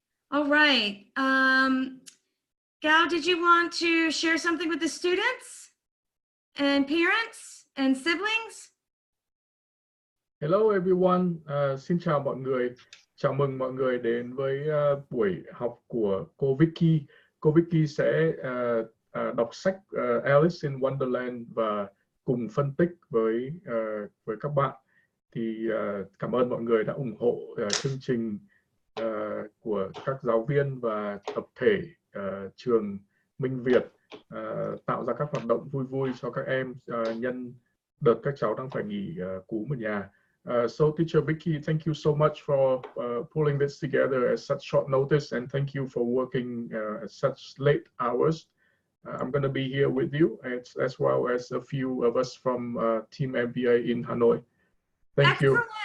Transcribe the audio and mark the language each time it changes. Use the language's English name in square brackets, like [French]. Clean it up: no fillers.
[English] All right. Gao, did you want to share something with the students and parents and siblings? Hello everyone. [Vietnamese] Xin chào mọi người. Chào mừng mọi người đến với buổi học của cô Viki. Cô Viki sẽ đọc sách Alice in Wonderland và cùng phân tích với các bạn. Thì cảm ơn mọi người đã ủng hộ chương trình của các giáo viên và tập thể trường Minh Việt tạo ra các hoạt động vui vui cho các em nhân đợt các cháu đang phải nghỉ cúm ở nhà. [English] So teacher Viki, thank you so much for pulling this together at such short notice, and thank you for working at such late hours. I'm going to be here with you as well as a few of us from Team MBA in Hanoi. Thank you.